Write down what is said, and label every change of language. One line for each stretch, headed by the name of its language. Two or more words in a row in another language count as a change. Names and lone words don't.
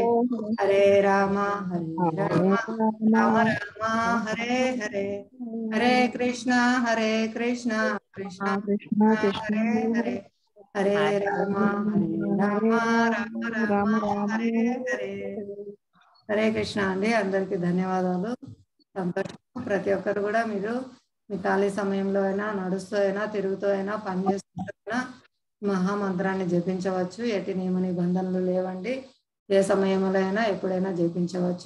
Telugu: హరే రామ రామ హరే హరే. హరే కృష్ణ కృష్ణ కృష్ణ హరే హరే. హరే రామ రామ హరే హరే. హరే కృష్ణ అండి. అందరికి ధన్యవాదాలు. సంతోషం. ప్రతి ఒక్కరు కూడా మీరు మీ ఖాళీ సమయంలో అయినా, నడుస్తూ అయినా, తిరుగుతూ అయినా, పని చేస్తూ అయినా మహామంత్రాన్ని జపించవచ్చు. ఎట్టి నియమ నిబంధనలు లేవండి. ఏ సమయంలో అయినా ఎప్పుడైనా జపించవచ్చు.